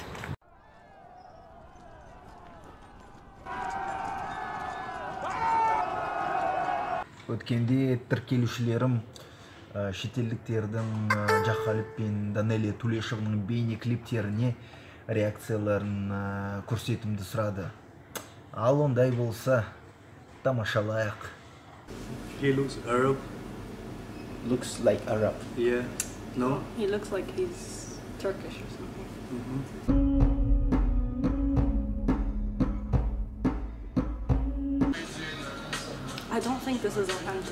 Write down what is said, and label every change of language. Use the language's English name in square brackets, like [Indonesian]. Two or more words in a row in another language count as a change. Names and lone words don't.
[Kazakh] Өткенде тіркелушілерім шетелдіктердің Jah Khalib пен Данэлии Тулешовның бейне клиптеріне реакцияларын көрсетімді сұрады. Ал ондай болса, тамашалайық. [English] He looks Arab. Looks like Arab. Yeah. No? He looks like he's Turkish or something. I don't think this is authentic.